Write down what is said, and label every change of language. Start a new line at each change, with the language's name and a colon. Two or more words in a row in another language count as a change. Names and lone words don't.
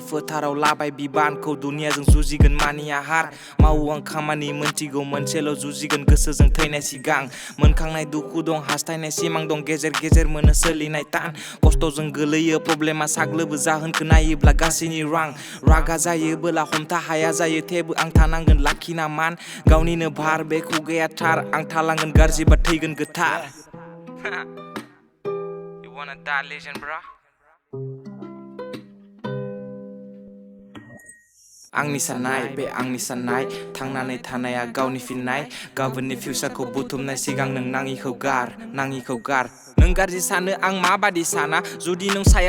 Bodo: फोथाराव लाबाय बिबानखौ दुनियाजों जुजिगोन मानि आहार मावो आं खामानि मोनथिगौ मोनसेल' जुजिगोन गोसोजों थैनाय सिगां मोनखांनाय दुखु दं हास्थायनाय सिमां दं गेजेर गेजेर मोनो सोलिनाय तान खस्थ'जों गोलैयो प्रब्लेमा साग्लोबो जाहोनखौ नायोब्ला गासैनि रागा जायोबोला हमथा हाया जायो थेवबो आं थानांगोन लाखिना मान गावनिनो भार बे खुगाया थार आं थालांगोन गाज्रिबा थैगोन गोथार
English: You wanna die legend bro?
Bodo: आंनि साननाय बे आंनि साननाय थांनानै थानाया गावनि फिननाय गाबोननि फिउचारखौ बुथुमनाय सिगां नों नाङिखौ गार नों गाज्रि सानो आं माबादि साना जुदि नों सायाव